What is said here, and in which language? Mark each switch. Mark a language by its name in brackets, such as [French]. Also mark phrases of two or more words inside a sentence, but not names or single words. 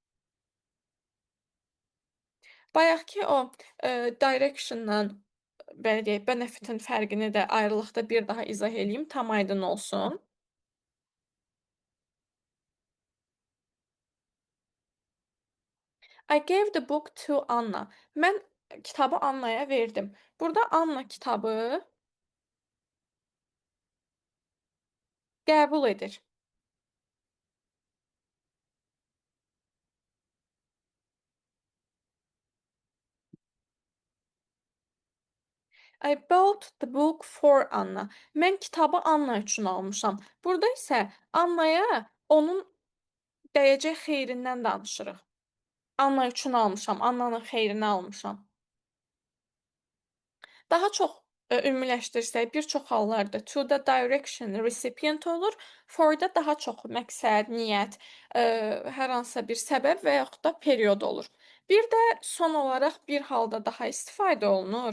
[Azerbaijani] Bayaqkı o, direction-la, belə deyək, benefit-in fərqini də ayrılıqda bir daha izah eləyim, tam aydın olsun. [English] I gave the book to Anna. [Azerbaijani] Mən kitabı Annaya verdim. Burada Anna kitabı qəbul edir. [English] I bought the book for Anna. [Azerbaijani] Mən kitabı Anna üçün almışam. Burada isə Annaya onun dəyəcək xeyrindən danışırıq. Anna üçün almışam, Annanın xeyrinə almışam. Daha çox, ümumiləşdirsək, bir çox hallarda to-da [English] direction recipient [Azerbaijani] olur, for-da daha çox məqsəd, niyyət, hər hansısa bir səbəb və yaxud da period olur. Bir də son olaraq bir halda daha istifadə olunur.